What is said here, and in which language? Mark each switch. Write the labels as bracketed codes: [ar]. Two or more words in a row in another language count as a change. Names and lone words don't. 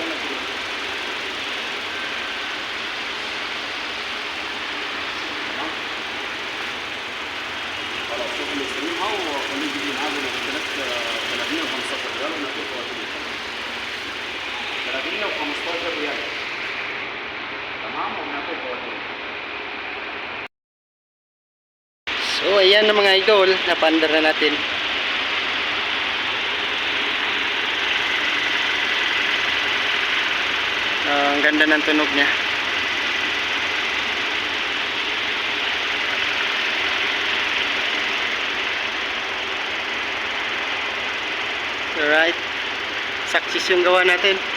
[ar] خلاص شوف اللي يسمعها وخليه يجيب لي معاه 30 و15 ريال وناخد فواتير 30 و15 ريال تمام وناخد فواتير. [tl] So ayan na mga idol, napandar na natin. Ang ganda ng tunog niya. Alright, success yung gawa natin.